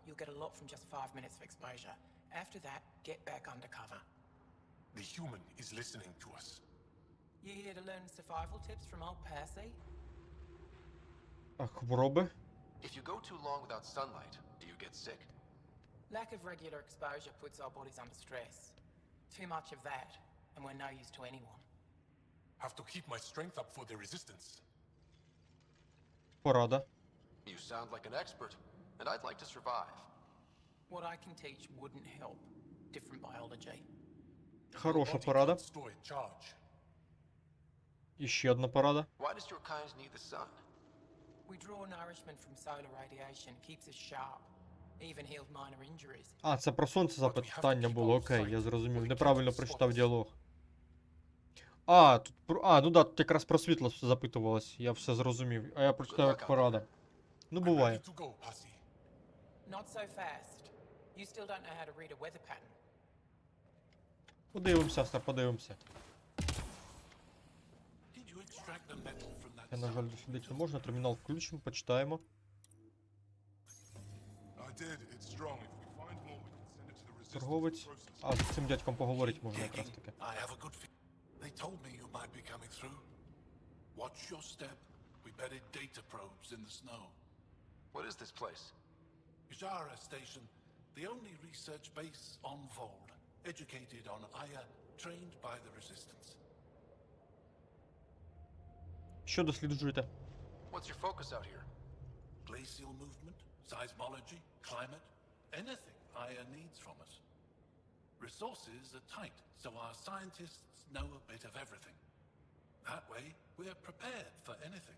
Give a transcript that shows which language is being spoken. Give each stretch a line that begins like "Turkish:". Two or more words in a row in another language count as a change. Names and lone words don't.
English: You'll get a lot from just 5 minutes of exposure. After that, get back under cover. The human is listening to us. You here to learn survival tips from old Percy?
Ukrainian: А хвороби?
English: If you go too long without sunlight, do you get sick? Lack of regular exposure puts our bodies under stress. Too much of that, and we're no use to anyone. Have to keep my strength up for the resistance.
Ukrainian: Порада.
English: You sound like an expert, and I'd like to survive. What I can teach wouldn't help. Different biology.
Ukrainian: Хороша порада.
English: Store in charge.
Ukrainian: І ще одна порада.
English: Why does your kind need the sun? We draw nourishment from solar radiation, keeps us sharp. Even healed minor injuries.
Ukrainian: А, це про сонце запитання було, окей, я зрозумів. Неправильно прочитав діалог. А, тут ну да, тут якраз про світло запитувалось, я все зрозумів. А я прочитав як порада. Ну, буває.
English: Not so fast. You still don't know how to read a weather pattern.
Ukrainian: Подивимося, Астер, подивимося.
English: Did you extract the metal from that?
Ukrainian: Я, на жаль, дослідити не можна, термінал включимо, почитаємо. Торговець. А, з цим дядьком поговорити можна якраз таки.
English: They told me you might be coming through. Watch your step. We buried data probes in the snow. What is this place? Ijara Station, the only research base on Vold, educated on Aya, trained by the Resistance.
Ukrainian: Що досліджуєте?
English: What's your focus out here? Glacial movement, seismology, climate, anything Aya needs from us. Resources are tight, so our scientists know a bit of everything. That way, we're prepared for anything.